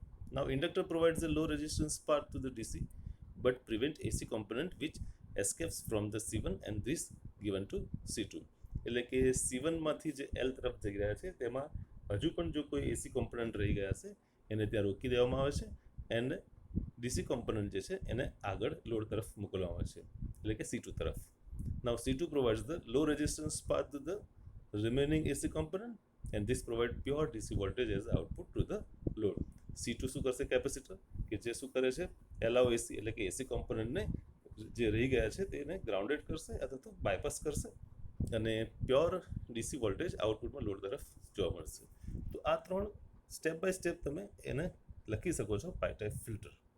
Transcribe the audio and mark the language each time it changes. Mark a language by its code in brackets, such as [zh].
[en] Now inductor provides a low resistance path to the DC but prevent AC component which escapes from the C1 and this given to C2. [gu] એટલે કે C1માંથી જે L તરફ જઈ રહ્યા છે તેમાં હજુ પણ જો કોઈ એસી કોમ્પોનન્ટ રહી ગયા છે એને ત્યાં રોકી દેવામાં આવે છે, એન્ડ ડીસી કોમ્પોનન્ટ જે છે એને આગળ લોડ તરફ મોકલવામાં આવે છે, એટલે કે C2 તરફ. [en] Now C2 provides the low resistance path to the remaining AC component and this provide pure DC voltage as output to the load. [gu] C2 શું કરશે? કેપેસિટર કે જે શું કરે છે, એલાવ એસી એટલે કે એસી કોમ્પોનન્ટને જે રહી ગયા છે તેને ગ્રાઉન્ડેડ કરશે અથવા તો બાયપાસ કરશે, અને પ્યોર ડીસી વોલ્ટેજ આઉટપુટમાં લોડ તરફ જોવા મળશે. તો આ ત્રણ સ્ટેપ બાય સ્ટેપ તમે એને લખી શકો છો પાઈ ટાઈપ ફિલ્ટર.